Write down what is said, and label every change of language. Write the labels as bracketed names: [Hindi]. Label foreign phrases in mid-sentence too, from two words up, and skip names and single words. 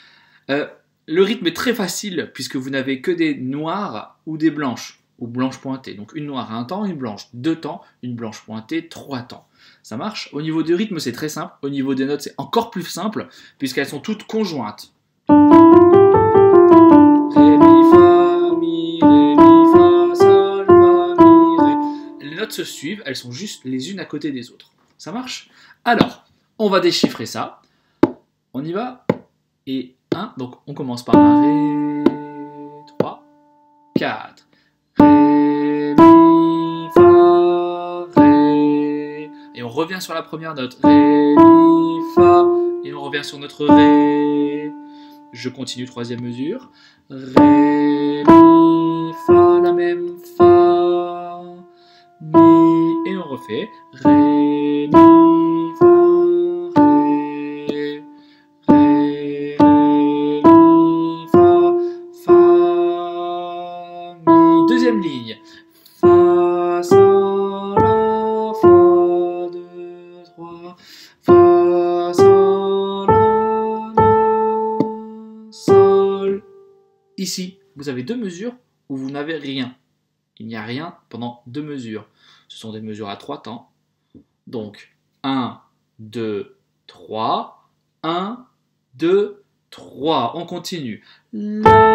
[French] Le rythme est très facile puisque vous n'avez que des noires ou des blanches. Ou blanche pointée. Donc une noire à un temps, une blanche 2 temps, une blanche pointée 3 temps. Ça marche? Au niveau du rythme, c'est très simple. Au niveau des notes, c'est encore plus simple puisqu'elles sont toutes conjointes. Ré, mi, fa, mi, ré, mi, fa, sol, fa, mi, ré. Les notes se suivent, elles sont juste les unes à côté des autres. Ça marche? Alors, on va déchiffrer ça. On y va? Et 1, donc on commence par un Ré, 3, 4. Ré, mi, fa, ré. Et on revient sur la première note. Ré, mi, fa. Et on revient sur notre ré. Je continue, troisième mesure. Ré, mi, fa, la même fa. Mi. Et on refait. Ré, mi, fa, ré. Ré, ré, mi, fa, fa, mi. Deuxième ligne. Fa, sol, la, fa, 2, 3. Fa, sol, la, sol. Ici, vous avez 2 mesures où vous n'avez rien. Il n'y a rien pendant 2 mesures. Ce sont des mesures à 3 temps. Donc, 1, 2, 3. 1, 2, 3. On continue.